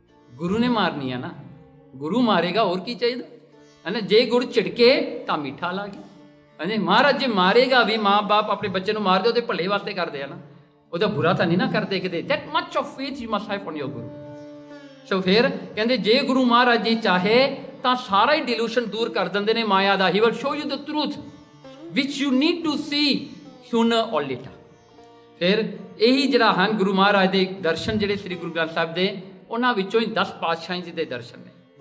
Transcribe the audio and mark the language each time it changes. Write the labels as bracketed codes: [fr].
[pa] ਗੁਰੂ ਨੇ ਮਾਰਨੀ ਆ ਨਾ, ਗੁਰੂ ਮਾਰੇਗਾ ਹੋਰ ਕੀ ਚਾਹੀਦਾ ਹੈ ਨਾ। ਜੇ ਗੁਰੂ ਝਿੜਕੇ ਤਾਂ ਮਿੱਠਾ ਲੱਗੇ, ਹਾਂਜੀ ਮਹਾਰਾਜ ਜੇ ਮਾਰੇਗਾ ਵੀ, ਮਾਂ ਬਾਪ ਆਪਣੇ ਬੱਚੇ ਨੂੰ ਮਾਰਦੇ ਉਹਦੇ ਭਲੇ ਵਾਸਤੇ ਕਰਦੇ ਆ ਨਾ, ਉਹਦਾ ਬੁਰਾ ਤਾਂ ਨਹੀਂ ਨਾ ਕਰਦੇ ਕਿਤੇ। [en] that much of faith you must have on your guru. [pa] ਸੋ ਫਿਰ ਕਹਿੰਦੇ ਜੇ ਗੁਰੂ ਮਹਾਰਾਜ ਜੀ ਚਾਹੇ ਤਾਂ ਸਾਰਾ ਹੀ ਡਿਲੂਸ਼ਨ ਦੂਰ ਕਰ ਦਿੰਦੇ ਨੇ ਮਾਇਆ ਦਾ। [en] He will show you the truth which you need to see sooner or later। [pa] ਫਿਰ ਇਹੀ ਜਿਹੜਾ ਹਨ ਗੁਰੂ ਮਹਾਰਾਜ ਦੇ ਦਰਸ਼ਨ, ਜਿਹੜੇ ਸ੍ਰੀ ਗੁਰੂ ਗ੍ਰੰਥ ਸਾਹਿਬ ਦੇ, ਉਹਨਾਂ ਵਿੱਚੋਂ ਹੀ 10 ਪਾਤਸ਼ਾਹਾਂ ਜੀ ਦੇ ਦਰਸ਼ਨ ਨੇ।